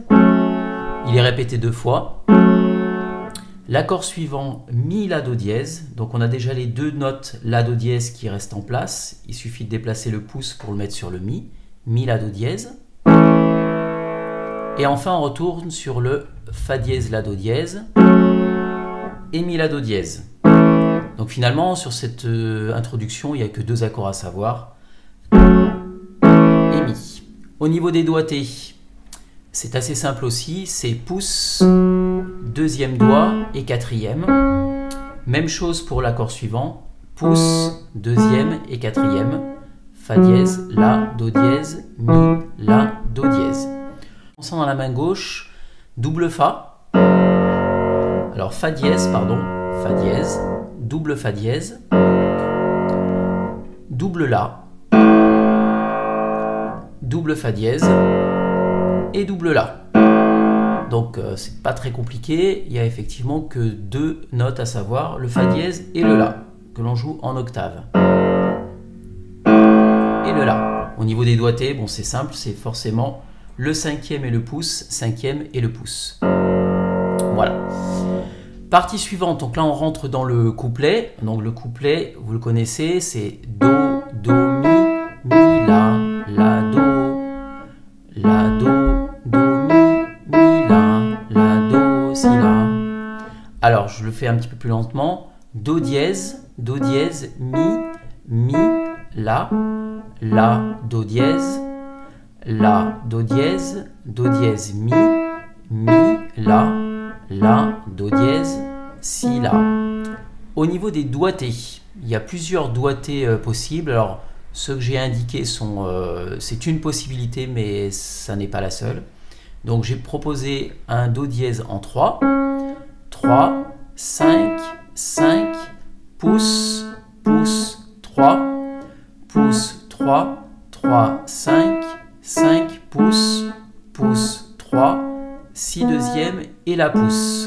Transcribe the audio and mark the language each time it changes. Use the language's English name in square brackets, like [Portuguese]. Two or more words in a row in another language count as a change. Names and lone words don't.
[French] Il est répété 2 fois. L'accord suivant, Mi, La, Do dièse. Donc on a déjà les 2 notes La, Do dièse qui restent en place. Il suffit de déplacer le pouce pour le mettre sur le Mi. Mi, La, Do dièse. Et enfin on retourne sur le Fa dièse, La, Do dièse. Et Mi, La, Do dièse. Donc finalement sur cette introduction, il n'y a que 2 accords à savoir. Et Mi. Au niveau des doigtés, c'est assez simple aussi. C'est pouce, 2e doigt et 4e. Même chose pour l'accord suivant. Pouce, 2e et 4e. Fa dièse, La, Do dièse, Mi, La, Do dièse. Commençons dans la main gauche, double Fa. Alors Fa dièse, pardon, Fa dièse, double Fa dièse, double La, double Fa dièse et double La. Donc c'est pas très compliqué, il y a effectivement que 2 notes à savoir, le Fa dièse et le La, que l'on joue en octave. Et le La. Au niveau des doigtés, bon c'est simple, c'est forcément le 5e et le pouce, 5e et le pouce. Voilà. Partie suivante, donc là on rentre dans le couplet. Donc le couplet, vous le connaissez, c'est Do, Do, Mi, Mi, La, La, Do, La, Do, Do, Mi, La, Do, Si, La. Alors je le fais un petit peu plus lentement. Do dièse, Mi, Mi, La, Do dièse, La, Do dièse, Mi, Mi, La, Do dièse, Si, La. Au niveau des doigtés, il y a plusieurs doigtés possibles. Alors, ceux que j'ai indiqués sont, c'est une possibilité, mais ça n'est pas la seule. Donc, j'ai proposé un Do dièse en 3, 3, 5, 5, pouce, pouce, 3, pouce, 3, 3, 5, 5 pouces, pouce 3, Si deuxième et la pouce.